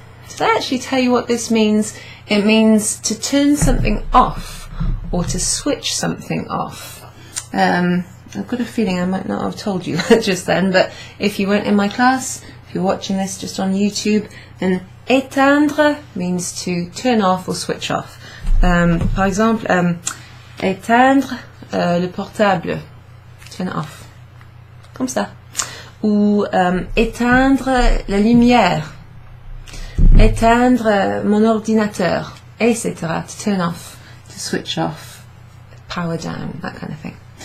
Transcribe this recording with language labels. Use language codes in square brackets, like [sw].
[en] Did I actually tell you what this means? It means to turn something off or to switch something off. I've got a feeling I might not have told you that just then, but if you weren't in my class, if you're watching this just on YouTube, then éteindre means to turn off or switch off. [fr] Par exemple, éteindre le portable, [en] turn it off, [fr] comme ça. Ou éteindre la lumière, éteindre mon ordinateur, etc. [en] To turn off, to switch off, power down, that kind of thing.